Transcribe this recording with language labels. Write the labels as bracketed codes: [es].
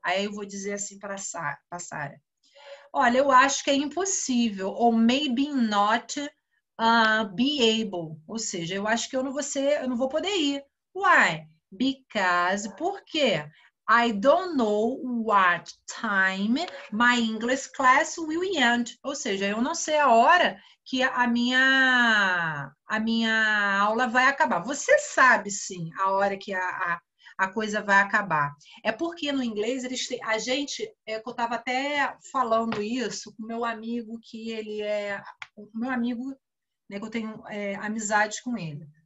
[pt] Aí eu vou dizer assim para a Sara. Olha, eu acho que é impossível, ou [en] maybe not be able. [pt] Ou seja, eu acho que eu não vou poder ir. [en] Why? Because, [pt] por quê? [en] I don't know what time my English class will end. [pt] Ou seja, eu não sei a hora que a minha aula vai acabar. Você sabe, sim, a hora que a coisa vai acabar. É porque no inglês a gente, eu estava até falando isso com meu amigo, que ele é o meu amigo, né, que eu tenho amizade com ele.